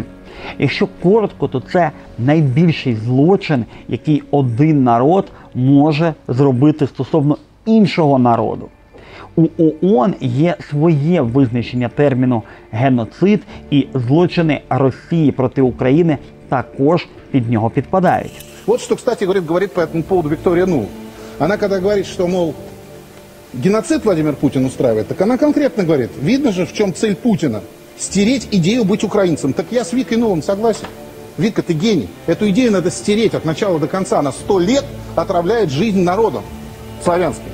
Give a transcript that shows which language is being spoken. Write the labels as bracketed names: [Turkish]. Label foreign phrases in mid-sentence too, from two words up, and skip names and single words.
[Ukrainian] Якщо коротко, то це найбільший злочин, який один народ може зробити стосовно іншого народу. У ООН є своє визначення терміну «геноцид», і злочини Росії проти України також під нього підпадають. [Russian] Вот что, кстати, говорит по этому поводу Виктория Нуланд. Она когда говорит, что, мол, геноцид Владимир Путин устраивает, так она конкретно говорит, видно же, в чем цель Путина. Стереть идею быть украинцем. Так я с Викой Нуланд согласен. Вика, ты гений. Эту идею надо стереть от начала до конца. Она 100 лет отравляет жизнь народом славянским.